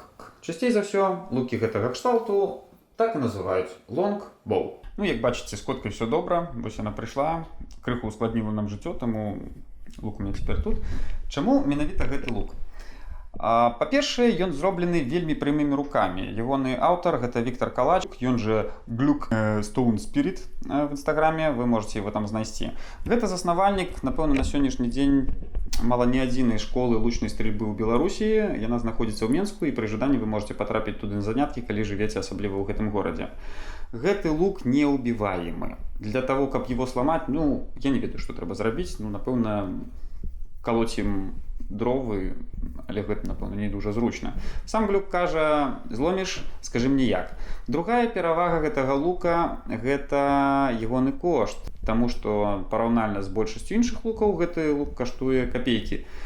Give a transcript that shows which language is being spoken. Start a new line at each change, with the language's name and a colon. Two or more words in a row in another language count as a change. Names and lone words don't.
Belarusian: Часцей за ўсё лукі гэтага кшталту так і называюць – лонг-боу. Ну, як бачыце, з коткай все добра, вось яна прыйшла, крыху ускладніла нам жыццё, таму лук у мяне цяпер тут. Чаму менавіта гэты лук? Па-першае, ён зроблены вельмі прямымі рукамі. Ягоны аўтар гэта Віктор Калач, ён жа Glück Stone Spirit в інстаграме,
Russian: вы можете его
Belarusian: там знайсці. Гэта заснавальнік, напэўна, на сённяшні дзень мала не адзінай школы лучнай стрельбы ў Беларусі. Яна знаходзіцца ў Менску, і пры жаданні
Russian: вы можете
Belarusian: патрапіць туды на заняткі, калі жывеце асабліва ў гэтым горадзе. Гэты лук неубіваемы.
Russian: Для того,
Belarusian: каб
Russian: его сломать,
Belarusian: ну, я не ведаю, што трэба зрабіць. Ну, напэўна, колоць ім дровы, але гэта, напэўна, не дужа зручна. Сам Глюк кажа, зломіш, скажы мне як. Другая перавага гэтага лука – гэта ягоны кошт, таму што параўнальна з большасцю іншых лукаў гэты лук каштуе капейкі.